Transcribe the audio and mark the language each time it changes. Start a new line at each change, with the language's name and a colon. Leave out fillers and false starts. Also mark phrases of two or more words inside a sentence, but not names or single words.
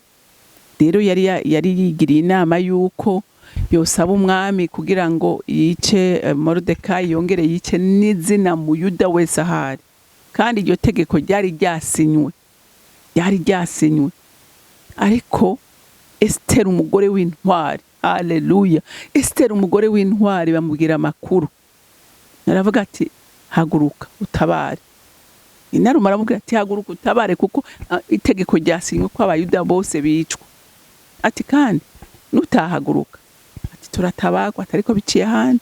Rundi: Rero yari yigiriye inama yuko yosaba umwami kugira ngo yice Moridekayi, yongere yice n'izina mu Yuda wese ahari. Kandi iryo tegeko ryari ryasinywe, ariko Esther umugore w'intwari, haleluya, Esther umugore w'intwari bamubwira amakuru, aravuga ati haguruka utabare. Inaruma aramubwira ati haguruka utabare kuko itegeko ryasinywe ko abayuda bose bicwa. Ati kandi nutahaguruka ati turatabagwa, atariko biciye ahandi.